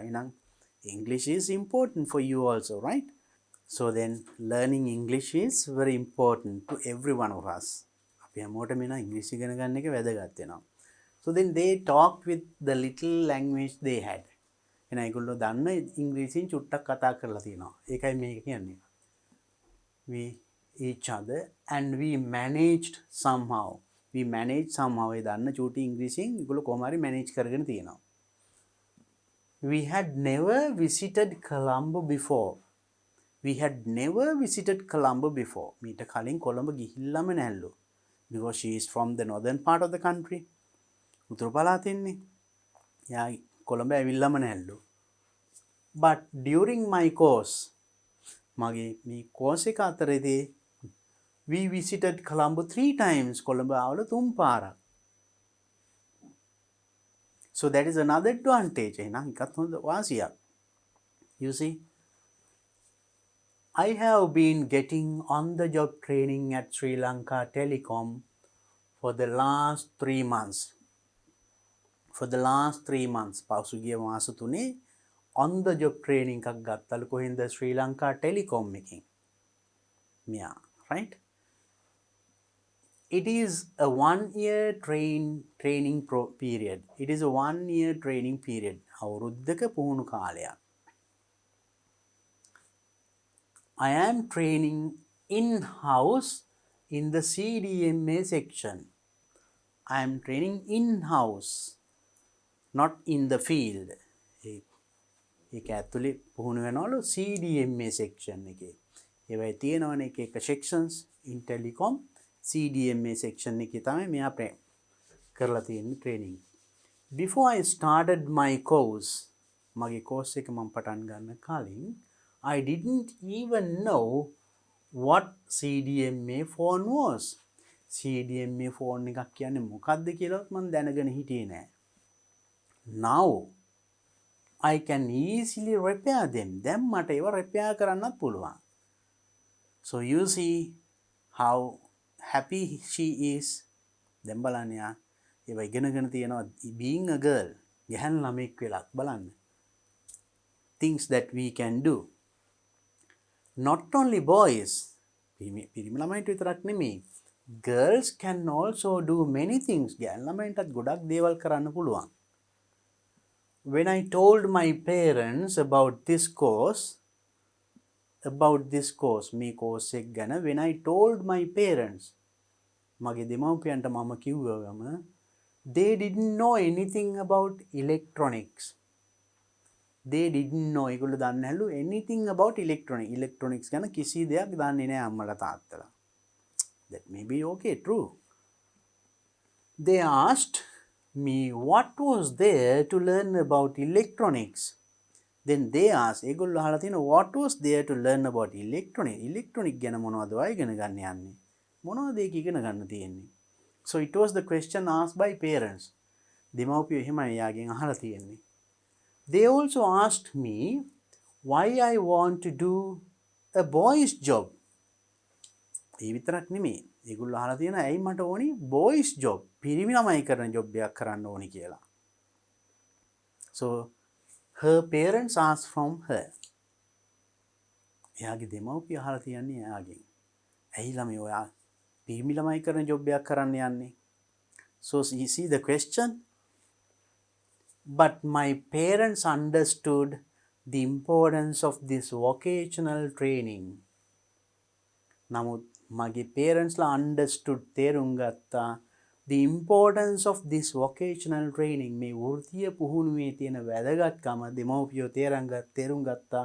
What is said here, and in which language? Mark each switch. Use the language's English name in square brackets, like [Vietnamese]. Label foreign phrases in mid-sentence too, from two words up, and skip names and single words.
[English] එහෙනම් English is important for you also, right? So then learning English is very important to every one of us. [Sinhala] අපි හැමෝටම එන ඉංග්‍රීසි ඉගෙන ගන්න එක වැදගත් වෙනවා. [English] So then they talked with the little language they had. [Sinhala] එහෙනම් ඒගොල්ලෝ දන්න ඉංග්‍රීසියෙන් චුට්ටක් කතා කරලා තියෙනවා. ඒකයි මේක කියන්නේ. [English] We each other and we managed somehow. We managed somehow. [Sinhala] ඒ දන්න චූටි ඉංග්‍රීසියෙන් ඒගොල්ලෝ කොහොම හරි manage කරගෙන තියෙනවා. [English] We had never visited Colombo before. We had never visited Colombo before. [Sinhala] මීට කලින් කොළඹ ගිහිල්ලාම නැල්ලු. [English] Because she is from the northern part of the country. [Sinhala] උතුරු පළාතෙන්නේ. යා කොළඹ ඇවිල්ලාම නැල්ලු. [English] But during my course, [Sinhala] මගේ මේ course එක අතරේදී [English] we visited Colombo 3 times. [Sinhala] කොළඹ ආවල 3 පාරක්. [English] So that is another advantage. [Sinhala] එහෙනම් එකත් හොඳ වාසියක්. [English] You see, I have been getting on-the-job training at Sri Lanka Telecom for the last 3 months. For the last 3 months. [Sinhala] පසුගිය මාස තුනේ [English] on-the-job training [Sinhala] එකක් ගත්තලු කොහෙන්ද? Sri Lanka Telecom එකෙන්. මෙයා, right? [English] It is a 1-year training period. It is a 1-year training period. අවුරුද්දක පුහුණු කාලයක්. I am training in-house in the CDMA section. I am training in-house, not in the field. [Sinhala] ඒක ඇතුලේ පුහුණු වෙනවලු [English] CDMA section [Sinhala] එකේ. ඒවයි තියෙනවනේ එක [English] sections in telecom. CDMA section [Sinhala] එකේ තමයි මෙයා කරලා තියෙන training. [English] Before I started my course, [Sinhala] මගේ course එක මම පටන් ගන්න කලින් [English] I didn't even know what CDMA phone was. CDMA phone [Sinhala] එකක් කියන්නේ මොකක්ද කියලාත් මම දැනගෙන හිටියේ නෑ. [English] Now I can easily repair them. [Sinhala] දැන් මට ඒවා repair කරන්නත් පුළුවන්. [English] So you see how happy she is. [Sinhala] දැන් බලන්න යා ඒවා ඉගෙනගෙන තියෙනවා [English] being a girl. [Sinhala] ගැහැණු ළමෙක් වෙලා බලන්න. [English] Things that we can do. Not only boys, [Sinhala] පිරිමි ළමයින්ට විතරක් නෙමෙයි, [English] girls can also do many things. [Sinhala] ගෑන් ළමයින්ටත් ගොඩක් දේවල් කරන්න පුළුවන්. [English] When I told my parents about this course, [Sinhala] මේ course එක ගැන, [English] when I told my parents, [Sinhala] මගේ දෙමව්පියන්ට මම කිව්වම, [English] they didn't know anything about electronics. They didn't know, [Sinhala] ඒගොල්ලෝ දන්නේ නැලු [English] anything about electronics [Sinhala] ගැන කිසි දෙයක් දන්නේ නැහැ අම්මලා තාත්තලා. [English] That may be okay, true. They asked me what was there to learn about electronics. Then they asked, [Sinhala] ඒගොල්ලෝ අහලා තියෙනවා, [English] what was there to learn about electronic [Sinhala] ගැන මොනවද ඔය ඉගෙන ගන්න යන්නේ? මොනවද ඒක ඉගෙන ගන්න තියෙන්නේ? [English] So it was the question asked by parents. [Sinhala] දෙමව්පියෝ එහෙමයි යාගෙන් අහලා තියෙන්නේ. [English] They also asked me why I want to do a boy's job. [Sinhala] ඒ විතරක් නෙමෙයි. ඒගොල්ලෝ අහලා තියෙනවා ඇයි මට ඕනි [English] boys job, [Sinhala] පිරිමි ළමයි කරන job එකක් කරන්න ඕනි කියලා. [English] So her parents asked from her. [Sinhala] එයාගේ දෙමව්පිය අහලා තියන්නේ එයාගෙන්. ඇයි ළමයි ඔයා පිරිමි ළමයි කරන job එකක් කරන්න යන්නේ? [English] So you see the question. But my parents understood the importance of this vocational training. [Sinhala] නමුත් මගේ parents ලා understood, තේරුම් ගත්තා, [English] the importance of this vocational training, [Sinhala] මේ වෘත්තීය පුහුණුවේ තියෙන වැදගත්කම දෙමව්පියෝ තේරුම් ගත්තා.